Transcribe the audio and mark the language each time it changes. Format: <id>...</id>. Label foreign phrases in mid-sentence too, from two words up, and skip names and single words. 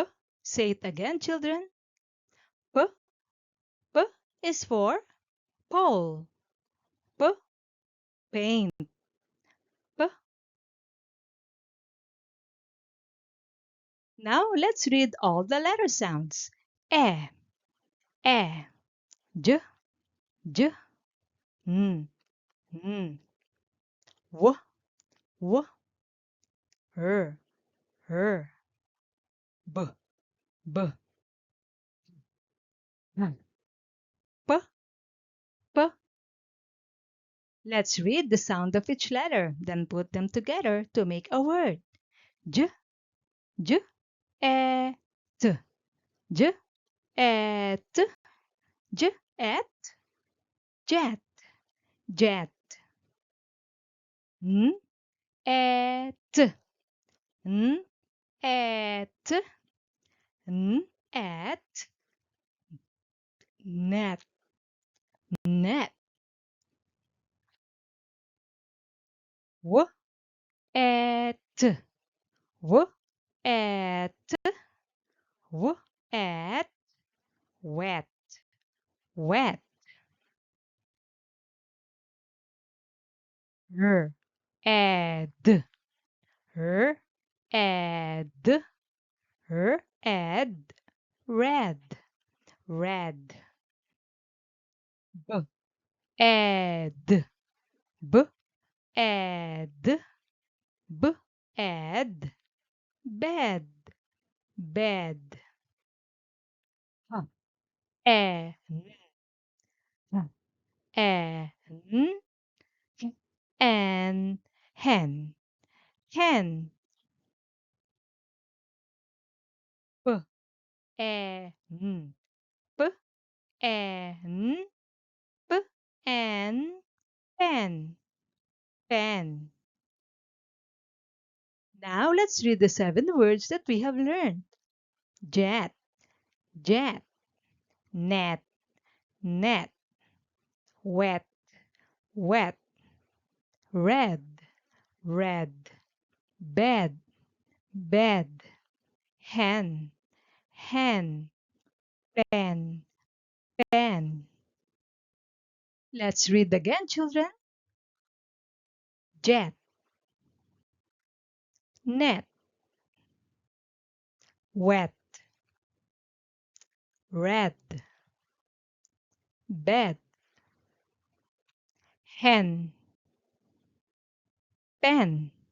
<en>Say it again, children. P, p is for pole. P, paint. P. Now let's read all the letter sounds. E, e, j, j, n, n, w, w, r, r, b, b, p, p. Let's read the sound of each letter, then put them together to make a word. J, j, e, t, j, e, t, j, et, jet, jet. N, e, t, n, e, t, n, et, net, net. W, e, t, w, e, t, w, et, wet, wet. R, ed, r, ed, r, ed, red, red. B, ed, b, ed, b, ed, bed, bed. Huh. E, n, e, n, and hen, hen. P, e, n, p, e, n, p, n, pen, pen. Now let's read the 7 words that we have learned. Jet, jet, net, net, wet, wet, red, red, bed, bed, hen, hen, pen, pen. Let's read again, children. Jet, net, wet, red, bed, hen, pen.</en>